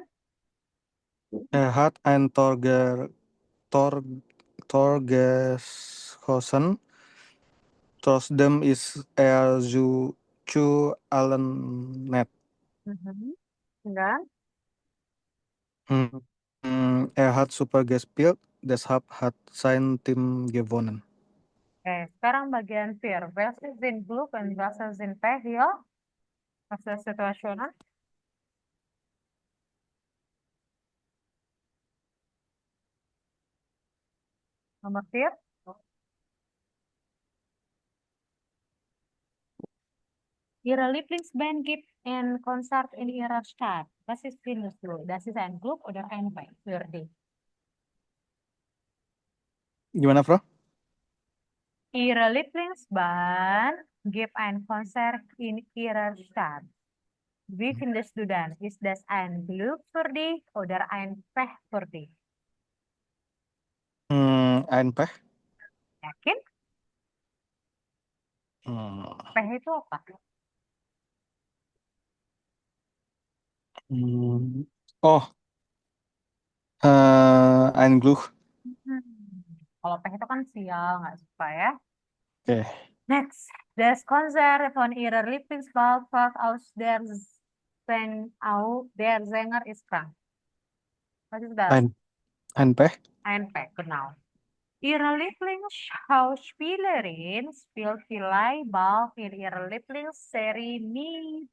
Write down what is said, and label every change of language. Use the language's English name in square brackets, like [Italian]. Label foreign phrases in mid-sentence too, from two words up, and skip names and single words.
[German] Er hat ein Tor geschossen. Trotzdem ist er zu allen net. Und dann. Er hat super gespielt, deshalb hat sein Team gewonnen. [Indonesian] Oke, sekarang bagian vier. [German] Welche sind Glück und welche sind Pech, ya? [Indonesian] Welche situasional? Nomor 4. [German] Ihre Lieblingsband gibt ein Konzert in ihrer Stadt. Was findest du? Das ist ein Glück oder ein Pech für dich? [Indonesian] Gimana, Bro? [German] Ihre Lieblingsband gibt ein Konzert in ihrer Stadt. Wie findest du das? Ist das ein Glück für dich oder ein Pech für dich? Ein Pech. [Indonesian] Yakin? Pech itu apa? [German] Oh, ein Glück. [Indonesian] Kalau pech itu kan sial, nggak suka ya. Oke. Next, [German] das Konzert von ihrer Lieblingsband fällt aus der Sänger ist krank. Was ist das? Ein Pech. Ein Pech, genau. Ihre Lieblingsschauspielerin spielt vielleicht bald in ihrer Lieblingsserie mit.